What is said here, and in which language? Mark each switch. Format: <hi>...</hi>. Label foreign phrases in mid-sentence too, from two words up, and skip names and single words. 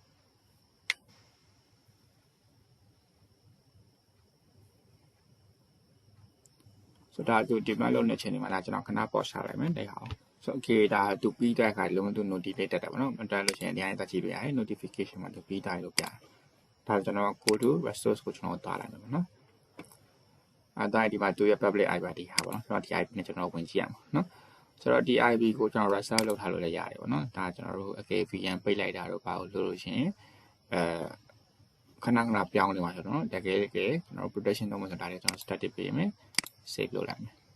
<my>ဆိုတော့ဒါသူ deployment လုပ်နေချိန်ဒီမှာဒါကျွန်တော်ခဏ pause ချလိုက်မယ်တိတ်အောင်ဆို okay ဒါသူပြီးတဲ့အခါလုံးဝသူ notification တက်တယ်ပေါ့နော်မတက်လို့ရှိရင်ဒီတိုင်းတက် ကြည့်လို့ရတယ် notification မှာသူပြီးတိုင်းလို့ပြတယ်ဒါကျွန်တော်</my> <en>go to resource</en> <my>ကိုကျွန်တော်သွားလိုက်မယ်ပေါ့နော်ဒါဒီမှာသူရဲ့</my> <en>public IP</en> <my>ဒီဟာပေါ့နော်ဆိုတော့ဒီ IP နဲ့ကျွန်တော်ဝင်ကြည့်ရမှာနော်ဆိုတော့ဒီ IP ကိုကျွန်တော် reserve လုပ်ထားလို့လည်းရတယ်ပေါ့နော်ဒါကျွန်တော်တို့အကယ် VN ပိတ်လိုက်တာတော့ဘာလို့လို့ရှိရင်ခဏခဏပြောင်းနေမှာဆိုတော့တကယ်ကျွန်တော် protection လုပ်မှဆိုဒါလည်းကျွန်တော် static ပေးမယ် save လုပ်လိုက်မယ်</my>